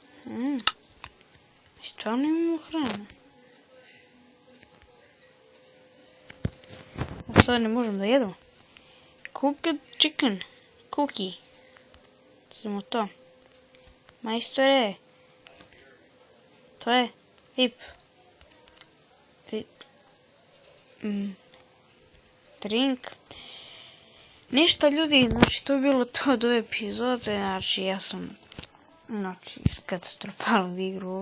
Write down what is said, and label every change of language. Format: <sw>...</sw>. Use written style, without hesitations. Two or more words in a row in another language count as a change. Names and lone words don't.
<sr>Stvarno imamo hranu. A sad ne možemo da jedemo.</sr> <en>Cooked chicken. Cookie.</en> <sr>Samo to. Majstore. To je. Vip. Drink. Ništa ljudi, znači to je bilo to od ove epizode, znači ja sam katastrofalno igru.</sr>